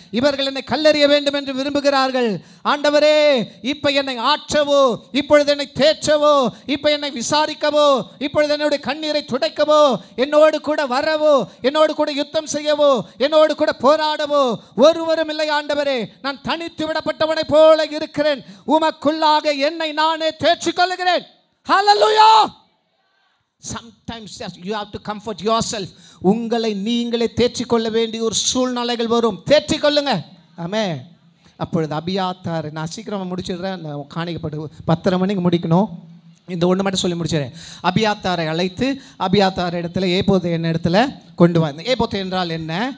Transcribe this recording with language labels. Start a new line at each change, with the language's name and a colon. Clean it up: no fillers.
Tamil: இவர்கள் என்னை கல்லெறிய வேண்டும் என்று விரும்புகிறார்கள். ஆண்டவரே இப்போ என்னை ஆற்றவோ, இப்பொழுது என்னை தேற்றவோ, இப்போ என்னை விசாரிக்கவோ, இப்பொழுது என்னுடைய கண்ணீரை துடைக்கவோ, என்னோடு கூட வரவோ, என்னோடு கூட யுத்தம் செய்யவோ, என்னோடு கூட போராடவோ ஒருவரும் இல்லை ஆண்டவரே. நான் தனித்து விடப்பட்டவனை போல இருக்கிறேன். உமக்குள்ளாக என்னை நானே தேற்றிக் கொள்கிறேன். ஹல்லேலூயா.
English: Sometimes you have to comfort yourself.
Tamil: உங்களை நீங்களே தேற்றிக் கொள்ள வேண்டிய ஒரு சூழ்நிலைகள் வரும். தேற்றிக் கொள்ளுங்க. ஆமென். அப்பொழுது அபியாத்தார், நான் சீக்கிரமாக முடிச்சிடுறேன், காணிக்கப்பட்டு 10:30 மணிக்கு முடிக்கணும். இந்த ஒன்று மட்டும் சொல்லி முடிச்சிடுறேன். அபியாத்தாரை அழைத்து அபியாத்தார் இடத்துல ஏபோத்து என்ன இடத்துல கொண்டு வந்தேன். ஏபோத்து என்றால் என்ன?